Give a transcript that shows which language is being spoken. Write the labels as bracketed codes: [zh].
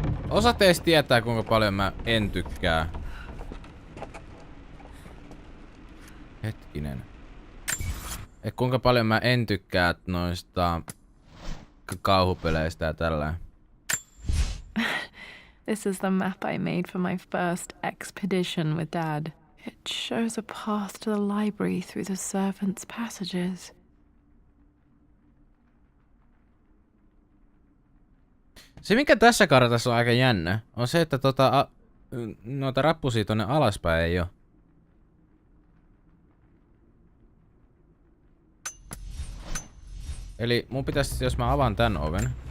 [fi] Osa teistä tietää, kuinka paljon mä en tykkää. Hetkinen. Kuinka paljon mä en tykkää noista kauhupeleistä ja tällä. [en] This is the map I made for my first expedition with Dad. It shows a path to the library through the servants' passages. [fi] Se mikä tässä kartassa on aika jännä, on se, että noita rappusia tonne alaspäin ei oo. Eli mun pitäisi, jos mä avaan tän oven.